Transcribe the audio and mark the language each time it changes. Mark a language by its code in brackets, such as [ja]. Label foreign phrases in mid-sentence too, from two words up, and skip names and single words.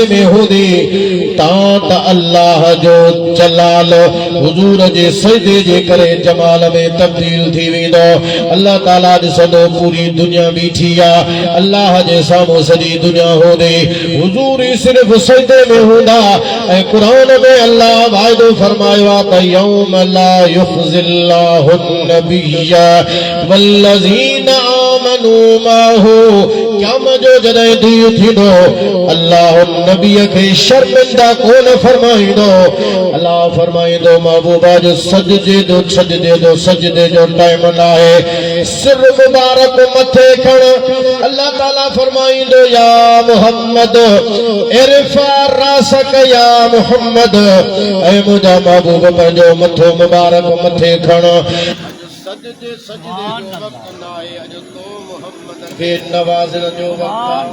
[sd] में हूंदी तां त अल्लाह जो जलाल हुजूर जे सजदे जे करे जमाल में तब्दील थी वेंदो अल्लाह ताला ॾिसंदो पूरी दुनिया बीठी आहे अल्लाह जे साम्हूं सॼी दुनिया हूंदी हुजूर ई सिर्फ़ सजदे में हूंदा ऐं क़ुरान में अल्लाह वाइदो फरमायो आहे त यौम [ar] لا يخزي الله النبي والذين آمنوا آمنوا معه [sd] क़यामत जो जॾहिं ॾींहुं थींदो अल्लाह नबी खे शर्मिंदा कोन फरमाईंदो अल्लाह फरमाईंदो महबूबा जो सजदे जो टाइम न आहे सिर मुबारक मथे खण अल्लाह ताला फरमाईंदो [ar] يا محمد ارفع رأسك [sd] या मुहम्मद ऐ मुंहिंजा महबूब पंहिंजो मथो मुबारक मथे खण सजदे जो वक़्त न आहे अॼु तो मुहम्मद खे नवाज़ण जो वक़्त